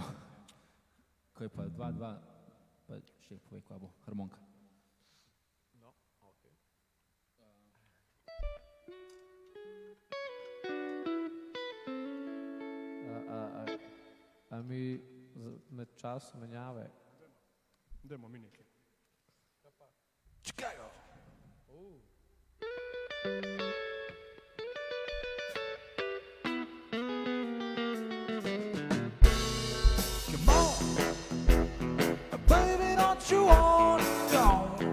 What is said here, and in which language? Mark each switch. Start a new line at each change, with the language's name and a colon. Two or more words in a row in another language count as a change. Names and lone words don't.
Slovenian: Ko je pa 2-2, pa še povej, kva bo harmonika. No, okej. A mi med časom menjave? Dajmo mi nekaj.
English: Chicago! Come on, baby, don't you want to go?